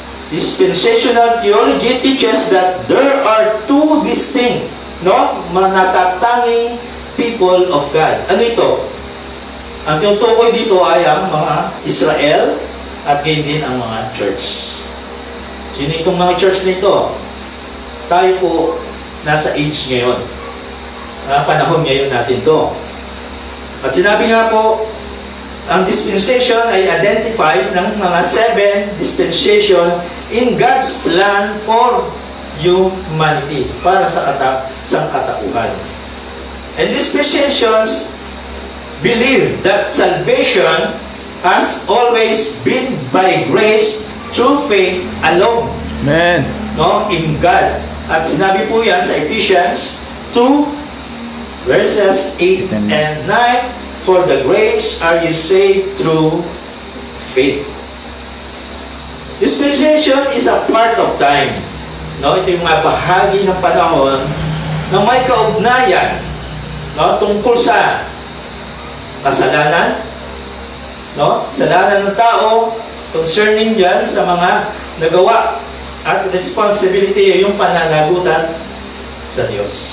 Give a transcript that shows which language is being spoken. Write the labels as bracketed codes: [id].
[en] Dispensational theology teaches that there are two distinct, [tl] natatanging [en] people of God. [tl] Ano ito? Ang tinutukoy dito ay ang mga Israel at gayon din ang mga church. Sino itong mga church nito? Tayo po nasa age ngayon. Panahon ngayon natin to. At sinabi nga po, ang dispensation ay identifies ng mga 7 dispensation [en] in God's plan for humanity, [tl] para sa katauhan. [en] And dispensations believe that salvation has always been by grace through faith alone. Amen. In God. [tl] At sinabi po yan sa Ephesians 2 verses 8 and 9, [en] For the grace are ye saved through faith. Dispensation is a part of time. [tl] No, ito yung mga bahagi ng panahon na may kaugnayan, no, tungkol sa kasalanan, no, kasalanan ng tao, concerning yan sa mga nagawa at responsibility yung pananagutan sa Diyos.